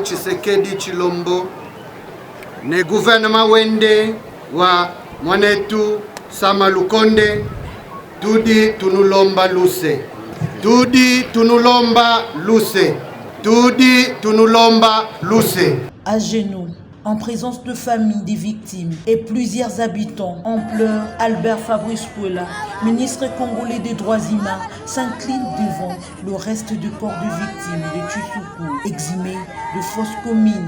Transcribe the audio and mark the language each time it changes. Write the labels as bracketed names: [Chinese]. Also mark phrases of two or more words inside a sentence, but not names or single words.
[Luba-Lulua] Tshisekedi Tshilombo ne gouvernement wende wa mwanetu Sama Lukonde tudi tunulomba luse, tudi tunulomba luse, tudi tunulomba luse. [French] À genoux, en présence de familles des victimes et plusieurs habitants en pleurs, Albert Fabrice Puela, ministre congolais des droits humains, s'incline devant le reste du corps de victimes de Tshisoukou, exhumé de fausses communes.